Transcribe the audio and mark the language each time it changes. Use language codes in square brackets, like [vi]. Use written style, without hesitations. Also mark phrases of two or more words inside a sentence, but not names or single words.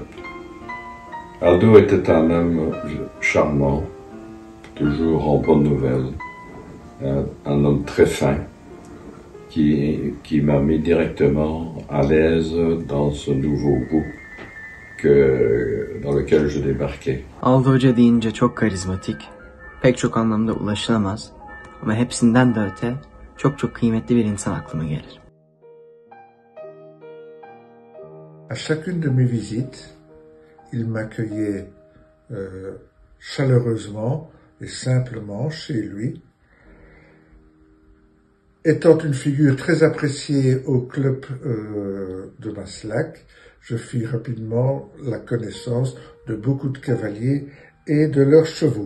[fr] Aldo était un homme charmant, toujours en bonne nouvelle, un homme très fin qui m'a mis directement à l'aise dans ce nouveau groupe dans lequel je débarquais. [tr] Aldo Hoca deyince çok karizmatik, pek çok anlamda ulaşılamaz ama hepsinden de öte çok kıymetli bir insan aklıma gelir. [fr] À chacune de mes visites, il m'accueillait chaleureusement et simplement chez lui. Étant une figure très appréciée au club de Maslak, je fis rapidement la connaissance de beaucoup de cavaliers et de leurs chevaux.